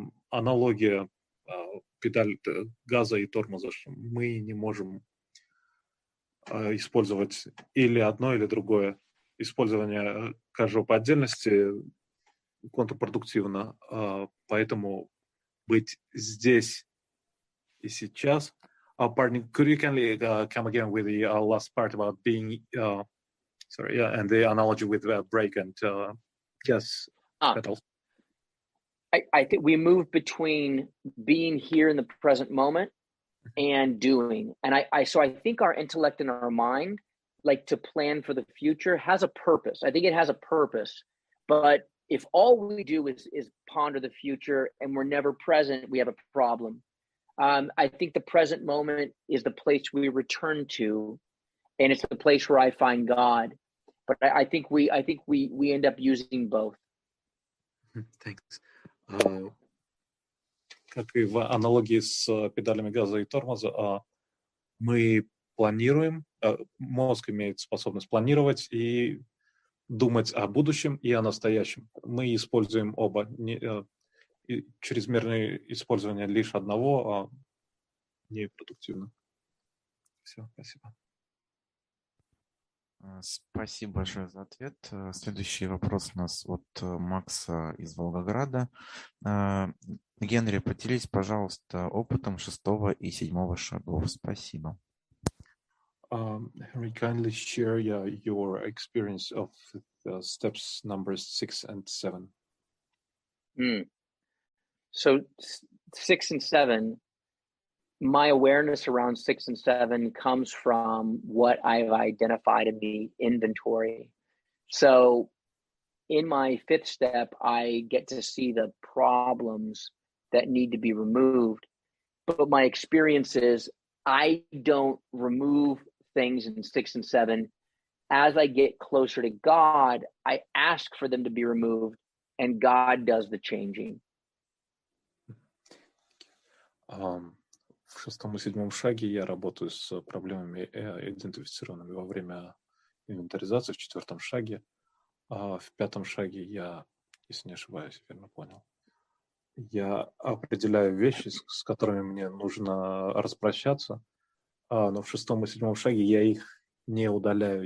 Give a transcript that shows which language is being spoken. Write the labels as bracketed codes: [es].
[ru] Аналогия педаль газа и тормоза. Мы не можем использовать или одно, или другое. Использование каждого по отдельности контрпродуктивно. Поэтому быть здесь и сейчас. [en] Pardon, could you kindly come again with the last part about being, and the analogy with brake and gas pedals? I think we move between being here in the present moment and doing. And so I think our intellect and our mind, like to plan for the future, has a purpose. I think it has a purpose. But if all we do is ponder the future and we're never present, we have a problem. I think the present moment is the place we return to, and it's the place where I find God. But I think we end up using both. Thanks. [ru] Как и в аналогии с педалями газа и тормоза, мы планируем, мозг имеет способность планировать и думать о будущем и о настоящем. Мы используем оба. Чрезмерное использование лишь одного непродуктивно. Все, спасибо. Спасибо большое за ответ. Следующий вопрос у нас от Макса из Волгограда. Генри, поделись, пожалуйста, опытом 6 и 7 шагов. Спасибо. [en] Henry, kindly share your experience of steps numbers 6 and 7. So 6 and 7, my awareness around 6 and 7 comes from what I've identified in the inventory. So in my 5th step, I get to see the problems that need to be removed. But my experience is I don't remove things in 6 and 7. As I get closer to God, I ask for them to be removed, and God does the changing. [ru] В 6 и 7 шаге я работаю с проблемами, идентифицированными во время инвентаризации, в 4 шаге. В 5 шаге я, если не ошибаюсь, верно понял, я определяю вещи, с которыми мне нужно распрощаться, но в 6 и 7 шаге я их не удаляю.